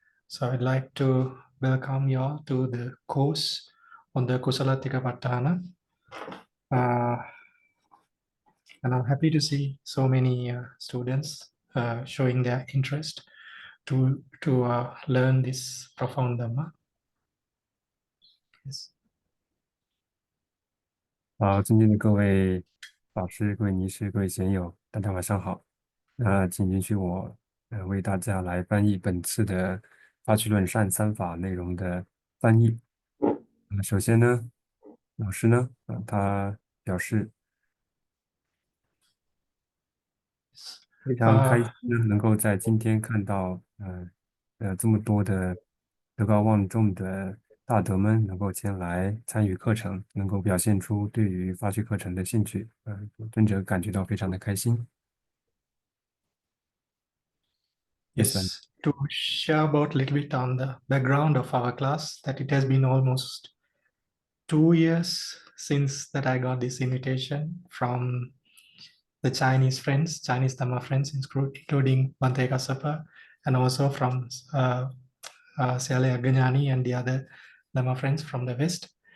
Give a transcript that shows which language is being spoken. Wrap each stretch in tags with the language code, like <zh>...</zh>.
<en>So I'd like to welcome you all to the course on the Kusalattika Paṭṭhāna. And I'm happy to see so many students showing their interest to learn this profound Dhamma. Yes.</en> <zh>好，尊敬的各位老师、各位尼师、各位贤友，大家晚上好。请允许我为大家来翻译本次的发趣论善三法内容的翻译。首先呢，老师呢，他表示非常开心呢，能够在今天看到这么多的德高望重的大德们能够前来参与课程，能够表现出对于发趣课程的兴趣，尊者感觉到非常的开心。</zh> <en>Yes, to share about a little bit on the background of our class, that it has been almost 2 years since that I got this invitation from the Chinese friends, Chinese Dhamma friends, including Bhante Kassapa, and also from Siale Aganyani and the other Dhamma friends from the West.</en>